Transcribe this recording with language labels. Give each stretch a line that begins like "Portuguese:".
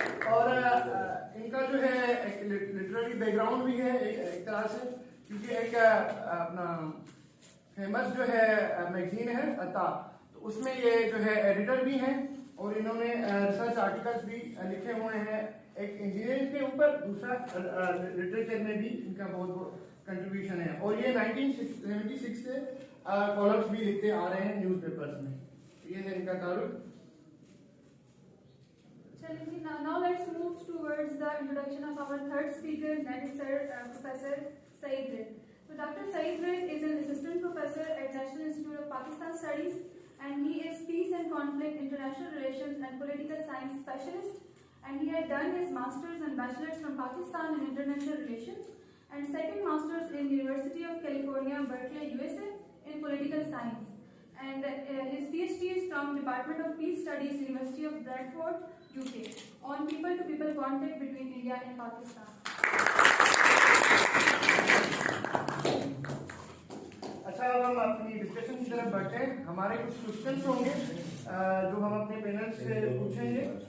Urdu: اور ان کا جو ہے ایک لٹریری بیک گراؤنڈ بھی ہے ایک طرح سے, کیونکہ ایک اپنا فیمس جو ہے میگزین ہے عطا, تو اس میں یہ جو ہے ایڈیٹر بھی ہیں اور انہوں نے ریسرچ آرٹیکلس بھی لکھے ہوئے ہیں, ایک انجینئرنگ کے اوپر, دوسرا لٹریچر میں بھی ان کا بہت کنٹریبیوشن ہے, اور یہ 1976 سے کالمس بھی لکھتے آ رہے ہیں نیوز پیپرز میں. یہ ہے ان کا تعلق.
English: Now let's move towards the introduction of our third speaker, that is Sir Professor Saeed Rizk. So Dr. Saeed Rizk is an assistant professor at National Institute of Pakistan Studies, and he is Peace and Conflict, International Relations and Political Science Specialist, and he had done his Masters and Bachelors from Pakistan in International Relations and second Masters in University of California, Berkeley, USA in Political Science. And his PhD is from Department of Peace Studies, University of Bradford, UK, on people-to-people contact between India and Pakistan.
Urdu: اچھا, اب ہم اپنی discussion کی طرف بڑھتے ہیں. ہمارے کچھ کوشچنس ہوں گے جو ہم اپنے پینل سے پوچھیں گے.